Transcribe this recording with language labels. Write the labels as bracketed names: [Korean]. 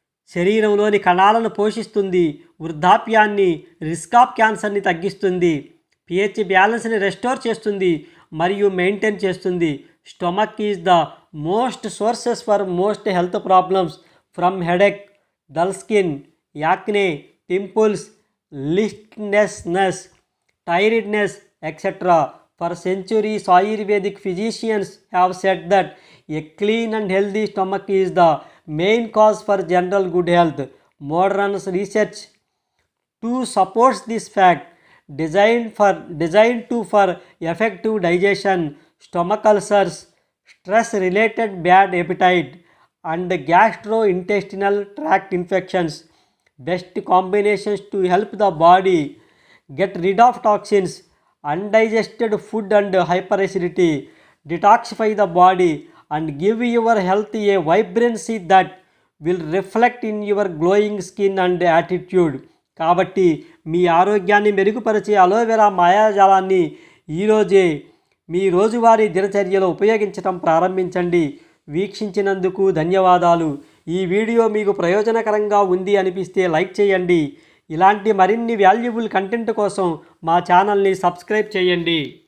[Telugu] శరీరంలోని కణాలను పోషిస్తుంది, వృద్ధాప్యాన్ని, రిస్క్ ఆఫ్ క్యాన్సర్ని తగ్గిస్తుంది, pH బ్యాలెన్స్ని రెస్టోర్ చేస్తుంది మరియు మెయింటైన్ చేస్తుంది. [English] Stomach is the most sources for most health problems from headache, dull skin, acne, pimples, listlessness, tiredness, etc. For centuries, Ayurvedic physicians have said that a clean and healthy stomach is the main cause for general good health. Modern research too supports this fact. Designed for effective digestion, stomach ulcers, stress-related bad appetite, and gastrointestinal tract infections. Best combinations to help the body get rid of toxins, undigested food and hyperacidity, detoxify the body, and give your health a vibrancy that will reflect in your glowing skin and attitude. [Telugu] కాబట్టి మీ ఆరోగ్యాన్ని మెరుగుపరిచే aloe vera మాయాజాలాన్ని ఈరోజే మీ రోజువారీ దినచర్యలో ఉపయోగించడం ప్రారంభించండి. వీక్షించినందుకు ధన్యవాదాలు. ఈ వీడియో మీకు ప్రయోజనకరంగా ఉంది అనిపిస్తే లైక్ చేయండి. ఇలాంటి మరిన్ని వాల్యుబుల్ కంటెంట్ కోసం మా ఛానల్ని సబ్స్క్రైబ్ చేయండి.